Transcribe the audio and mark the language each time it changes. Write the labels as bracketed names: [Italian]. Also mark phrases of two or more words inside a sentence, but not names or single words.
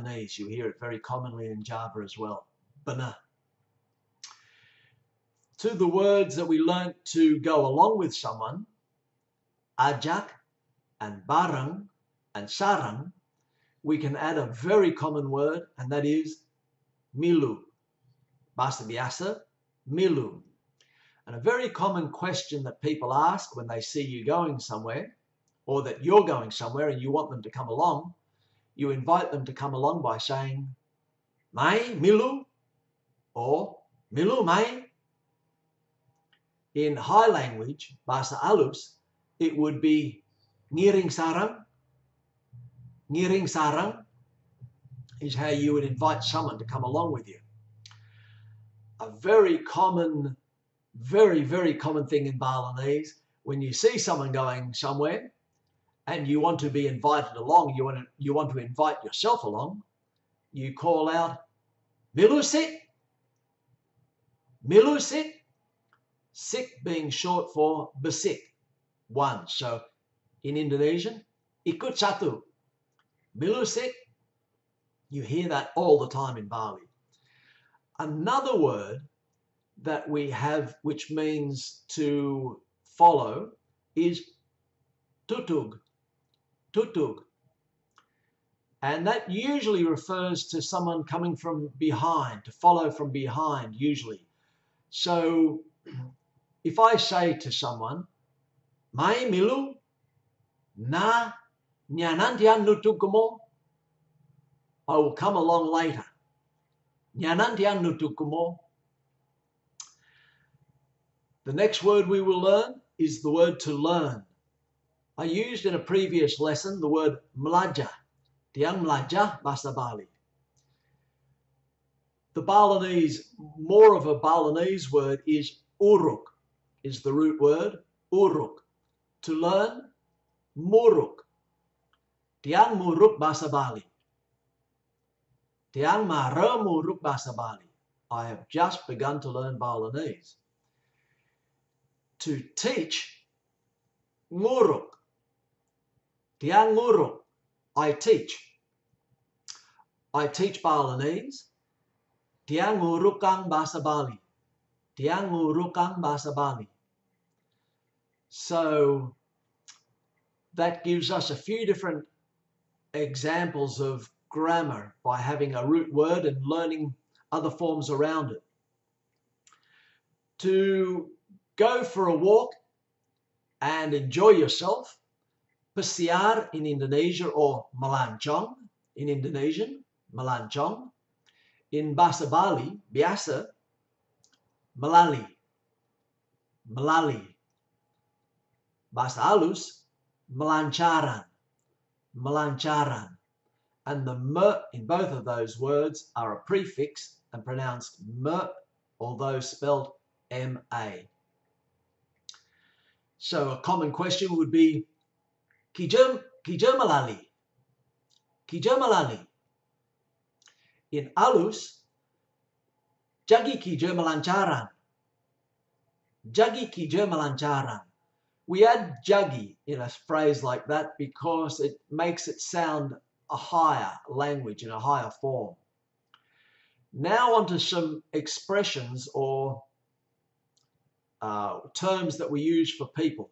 [English] You hear it very commonly in Java as well. Benar. To the words that we learnt to go along with someone, ajak and bareng and sarang, we can add a very common word, and that is milu. [Balinese] Bahasa biasa, milu. [English] And a very common question that people ask when they see you going somewhere, or that you're going somewhere and you want them to come along, you invite them to come along by saying, [Balinese] mai milu, [English] or [Balinese] milu mai. [English] In high language, [Balinese] bahasa alus, [English] it would be [Balinese] ngiring sarang. Ngiring sarang [English] is how you would invite someone to come along with you. A very common thing in Balinese, when you see someone going somewhere and you want to be invited along, you want to invite yourself along, you call out, [Balinese] milu sit, milu sit. [English] Sik being short for besik, one. So in Indonesian, [Indonesian] ikut satu. [Balinese] Milu sik. [English] You hear that all the time in Bali. Another word that we have which means to follow is tutug. Tutug. And that usually refers to someone coming from behind, to follow from behind usually. So if I say to someone, [Balinese] mai milu na nyanantian nutukumo, [English] I will come along later. [Balinese] Nyanantian nutukumo. [English] The next word we will learn is the word to learn. I used in a previous lesson the word melajar. [Balinese] Tiang melajar bahasa Bali. [English] The Balinese, more of a Balinese word is uruk, is the root word, uruk. To learn, muruk. [Balinese] Tiang muruk bahasa Bali. Tiang mara muruk bahasa Bali. [English] I have just begun to learn Balinese. To teach, nguruk. [Balinese] Tiang nguruk. [English] I teach. I teach Balinese. [Balinese] Tiang ngurukang bahasa Bali. Tiang ngurukang bahasa Bali. [English] So that gives us a few different examples of grammar by having a root word and learning other forms around it. To go for a walk and enjoy yourself, pesiar in Indonesia, or melancong in Indonesian, melancong. In Bahasa Bali, biasa, melali. Melali. [Balinese] Bahasa halus, melancaran. [English] Melancaran. And the m in both of those words are a prefix and pronounced m, although spelled ma. So a common question would be, [Balinese] Kijum melali. Kijum melali. [English] In alus, [Balinese] jagi kijum melancaran. Jagi kijum melancaran. [English] We add jagi in a phrase like that because it makes it sound a higher language, in a higher form. Now on to some expressions or terms that we use for people.